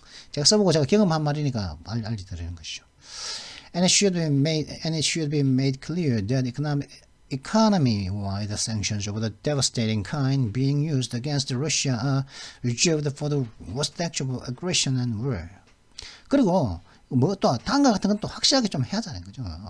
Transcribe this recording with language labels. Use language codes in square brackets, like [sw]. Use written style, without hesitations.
[ko] 제가 써보고 제가 경험한 말이니까 알지 드리는 것이죠. [en] And it should be made clear that economy-wide sanctions of the devastating kind being used against Russia are reserved for the worst acts of aggression and war. [ko] 그리고 뭐 또 단가 같은 건 또 확실하게 좀 해야 하잖아요, 그죠?